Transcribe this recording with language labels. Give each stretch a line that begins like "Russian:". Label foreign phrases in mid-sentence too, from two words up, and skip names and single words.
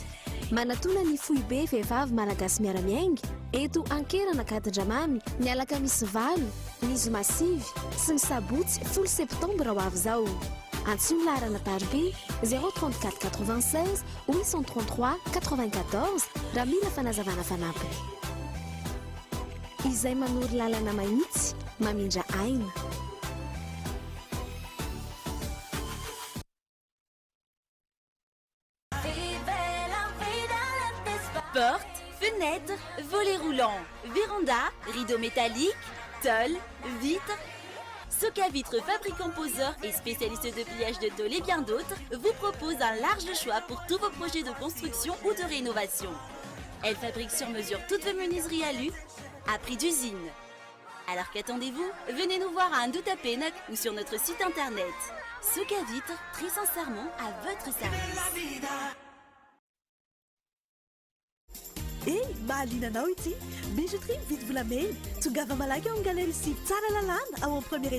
Malagasy: Manatona ny foibe vehivavy malagasy miara-miainga eto Ankerana Gadindramamy ny alakamisy 8, ny zoma 5 sy ny sabotsy 10 septambra ho avy izao. Antsoina laharana tarbe 034 96 833 94 raha mila fanazavana fanampiny. Izay manoro lalana mahitsy mamindra aina.
French: Porte, fenêtres, volets roulants, véranda, rideaux métalliques, tôle, vitres. Soca Vitre, fabricant poseur et spécialiste de pliage de tôle et bien d'autres, vous propose un large choix pour tous vos projets de construction ou de rénovation. Elle fabrique sur mesure toutes vos menuiseries alu à prix d'usine. Alors qu'attendez-vous? Venez nous voir à Andouta Pénac ou sur notre site internet. Soca Vitre, très sincèrement à votre service.
Malagasy: Hey, mahalinanao ity bijouterie vidy volamena tongava malaky ao amin'ny galerie Sivy tsara lalàna ao amin'ny premier